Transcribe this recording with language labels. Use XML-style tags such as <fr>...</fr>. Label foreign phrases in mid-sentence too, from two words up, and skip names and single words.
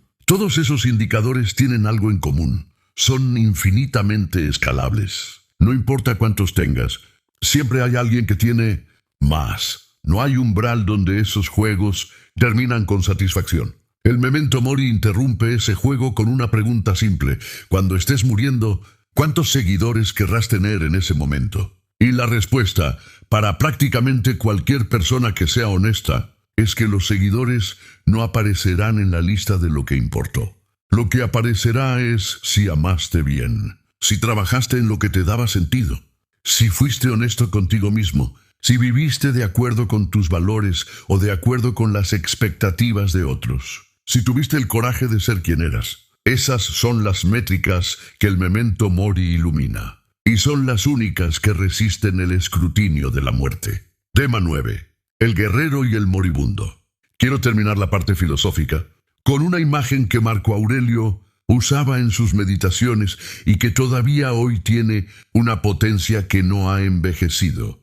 <es>Todos esos indicadores tienen algo en común. Son infinitamente escalables. No importa cuántos tengas, siempre hay alguien que tiene más. No hay umbral donde esos juegos terminan con satisfacción. El</es> <la>memento mori</la> <es>interrumpe ese juego con una pregunta simple. Cuando estés muriendo, ¿cuántos seguidores querrás tener en ese momento? Y la respuesta, para prácticamente cualquier persona que sea honesta, es que los seguidores no aparecerán en la lista de lo que importó. Lo que aparecerá es si amaste bien, si trabajaste en lo que te daba sentido, si fuiste honesto contigo mismo, si viviste de acuerdo con tus valores o de acuerdo con las expectativas de otros, si tuviste el coraje de ser quien eras. Esas son las métricas que el</es> <la>memento mori</la> <es>ilumina, y son las únicas que resisten el escrutinio de la muerte. Tema 9. El guerrero y el moribundo. Quiero terminar la parte filosófica con una imagen que Marco Aurelio usaba en sus meditaciones y que todavía hoy tiene una potencia que no ha envejecido.</es>